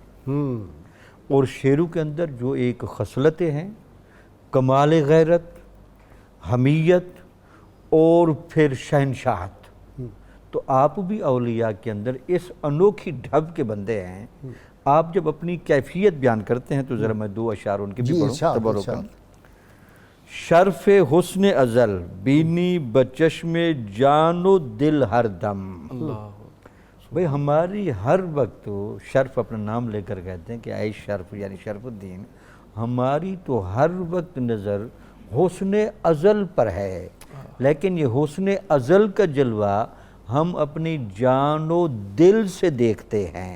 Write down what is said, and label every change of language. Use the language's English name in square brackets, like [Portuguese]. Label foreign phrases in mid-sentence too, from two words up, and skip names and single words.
[Urdu] اور شیروں کے اندر جو ایک خصلتیں ہیں، کمال غیرت، حمیت اور پھر شہنشاہت. تو آپ بھی اولیاء کے اندر اس انوکھی ڈھب کے بندے ہیں. آپ جب اپنی کیفیت بیان کرتے ہیں تو ذرا میں 2 اشعار ان کے بھی پڑھوں تبرکاً. [Persian] شرف حسن ازل بینی بچشم جان و دل ہر دم. [Urdu] بھئی ہماری ہر وقت شرف اپنا نام لے کر کہتے ہیں کہ اے شرف یعنی شرف الدین، ہماری تو ہر وقت نظر حسن ازل پر ہے، لیکن یہ حسن ازل کا جلوہ ہم اپنی جان و دل سے دیکھتے ہیں.